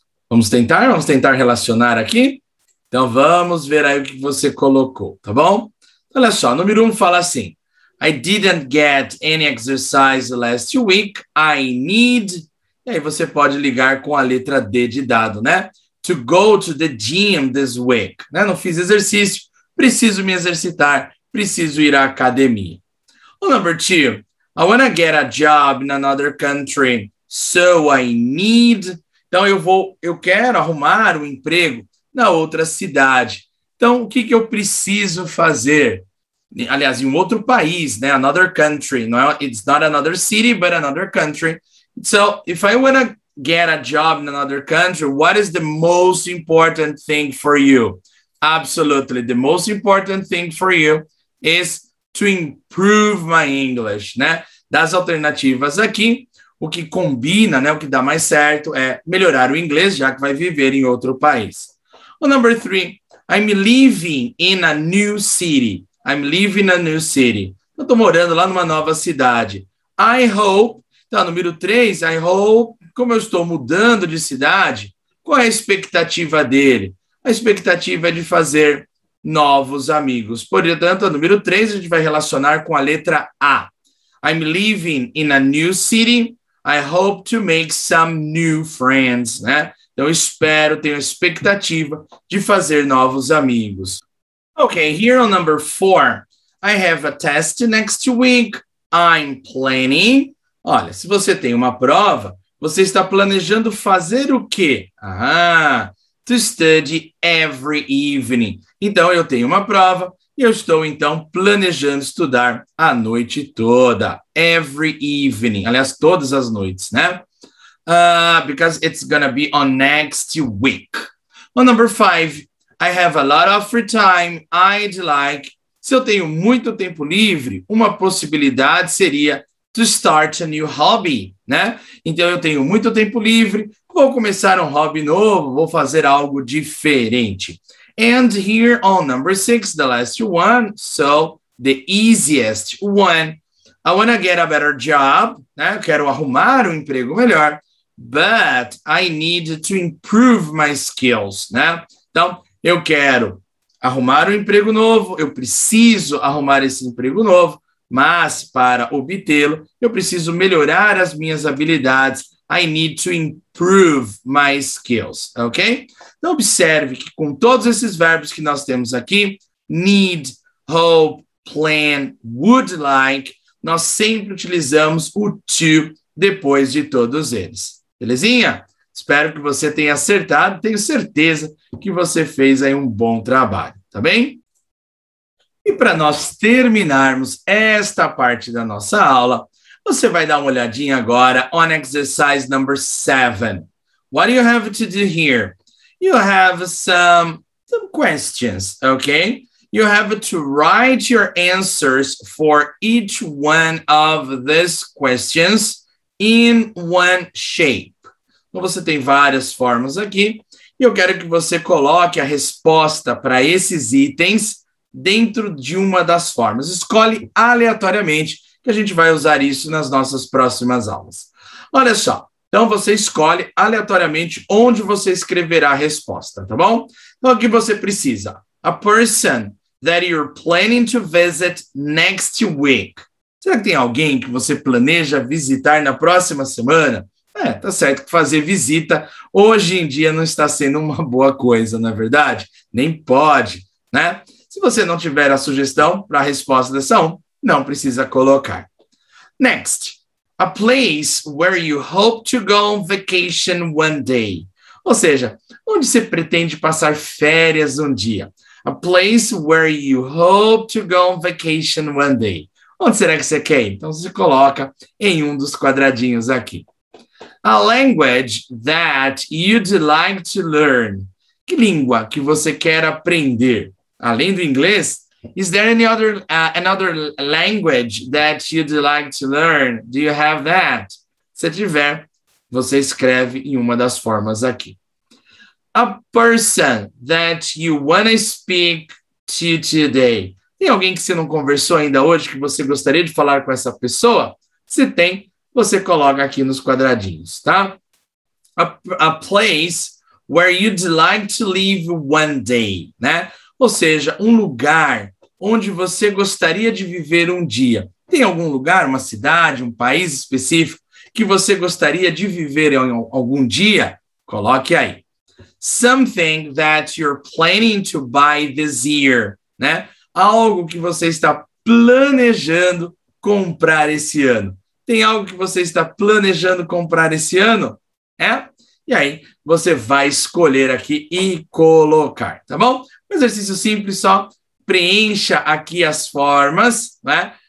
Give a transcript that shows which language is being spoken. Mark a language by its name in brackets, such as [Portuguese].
[Portuguese] Vamos tentar relacionar aqui? Então, vamos ver aí o que você colocou, tá bom? Olha só, número 1 fala assim, [English] I didn't get any exercise last week. I need... [Portuguese] E aí você pode ligar com a letra D de dado, né? [English] To go to the gym this week. [Portuguese] Né? Não fiz exercício, preciso me exercitar, preciso ir à academia. [English] O number 2, I want to get a job in another country, so I need... [Portuguese] Então, eu quero arrumar um emprego na outra cidade. Então, o que eu preciso fazer? Aliás, em um outro país, né? [English] Another country. It's not another city, but another country. So, if I want to get a job in another country, what is the most important thing for you? Absolutely. The most important thing for you is to improve my English, né? [Portuguese] Das alternativas aqui, o que combina, né? O que dá mais certo é melhorar o inglês, já que vai viver em outro país. [English] O number 3, I'm living in a new city. I'm living in a new city. [Portuguese] Eu estou morando lá numa nova cidade. [English] I hope... [Portuguese] Então, número 3, [English] I hope, [Portuguese] como eu estou mudando de cidade, qual é a expectativa dele? A expectativa é de fazer novos amigos. Portanto, a número 3 a gente vai relacionar com a letra A. [English] I'm living in a new city. I hope to make some new friends, né? [Portuguese] Então, eu espero, tenho a expectativa de fazer novos amigos. [English] Okay, here on number 4, I have a test next week. I'm planning... [Portuguese] Olha, se você tem uma prova, você está planejando fazer o quê? [English] To study every evening. [Portuguese] Então, eu tenho uma prova e eu estou, então, planejando estudar a noite toda. [English] Every evening. [Portuguese] Aliás, todas as noites, né? [English] Because it's gonna be on next week. On number 5, I have a lot of free time. I'd like... [Portuguese] Se eu tenho muito tempo livre, uma possibilidade seria... [English] to start a new hobby, [Portuguese] né? Então, eu tenho muito tempo livre, vou começar um hobby novo, vou fazer algo diferente. [English] And here on number 6, the last one, so the easiest one, I want to get a better job, né? [Portuguese] Eu quero arrumar um emprego melhor, [English] but I need to improve my skills, né? [Portuguese] Então, eu quero arrumar um emprego novo, eu preciso arrumar esse emprego novo, mas para obtê-lo, eu preciso melhorar as minhas habilidades. [English] I need to improve my skills, ok? [Portuguese] Então, observe que com todos esses verbos que nós temos aqui, need, hope, plan, would like, nós sempre utilizamos o to depois de todos eles. Belezinha? Espero que você tenha acertado. Tenho certeza que você fez aí um bom trabalho, tá bem? E para nós terminarmos esta parte da nossa aula, você vai dar uma olhadinha agora [English] on exercise number 7. What do you have to do here? You have some questions, okay? You have to write your answers for each one of these questions in one shape. [Portuguese] Então, você tem várias formas aqui, e eu quero que você coloque a resposta para esses itens dentro de uma das formas. Escolhe aleatoriamente, que a gente vai usar isso nas nossas próximas aulas. Olha só, então você escolhe aleatoriamente onde você escreverá a resposta, tá bom? Então aqui você precisa, [English] a person that you're planning to visit next week. [Portuguese] Será que tem alguém que você planeja visitar na próxima semana? Tá certo que fazer visita hoje em dia não está sendo uma boa coisa, não é verdade? Nem pode, né? Se você não tiver a sugestão para a resposta dessa não precisa colocar. [English] Next, a place where you hope to go on vacation one day. [Portuguese] Ou seja, onde você pretende passar férias um dia. [English] A place where you hope to go on vacation one day. [Portuguese] Onde será que você quer ir? Então, você coloca em um dos quadradinhos aqui. [English] A language that you'd like to learn. [Portuguese] Que língua que você quer aprender? Além do inglês, [English] is there any other another language that you'd like to learn? Do you have that? [Portuguese] Se tiver, você escreve em uma das formas aqui. A person that you want to speak to today. Tem alguém que você não conversou ainda hoje que você gostaria de falar com essa pessoa? Se tem, você coloca aqui nos quadradinhos, tá? [English] A place where you'd like to live one day, né? [Portuguese] Ou seja, um lugar onde você gostaria de viver um dia. Tem algum lugar, uma cidade, um país específico que você gostaria de viver em algum dia? Coloque aí. [English] Something that you're planning to buy this year, né? [Portuguese] Algo que você está planejando comprar esse ano. Tem algo que você está planejando comprar esse ano? E aí, você vai escolher aqui e colocar, tá bom? Um exercício simples, só preencha aqui as formas, né?